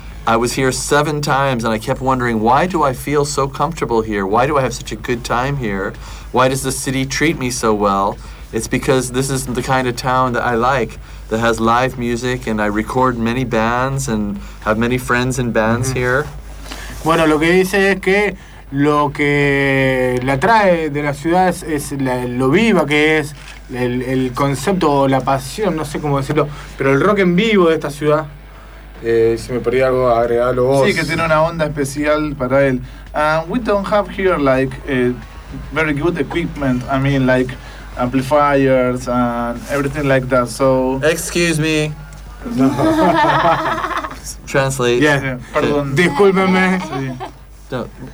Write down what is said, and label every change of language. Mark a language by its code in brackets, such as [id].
[en] I was here 7 times and I kept wondering, why do I feel so comfortable here? Why do I have such a good time here? Why does the city treat me so well? It's because this is the kind of town that I like, that has live music, and I record many bands and have many friends in bands mm-hmm. here. [es] Bueno, lo que dice es que lo que la trae de la ciudad es lo viva que es, el concepto o la pasión, no sé cómo decirlo, pero el rock en vivo de esta ciudad. Si me perdí algo, agregalo vos. Sí, que tiene una onda especial para él. [en] We don't have here like very good equipment. I mean, like amplifiers and everything like that. So excuse me. Translate. Yeah. [es] Perdón. Discúlpeme.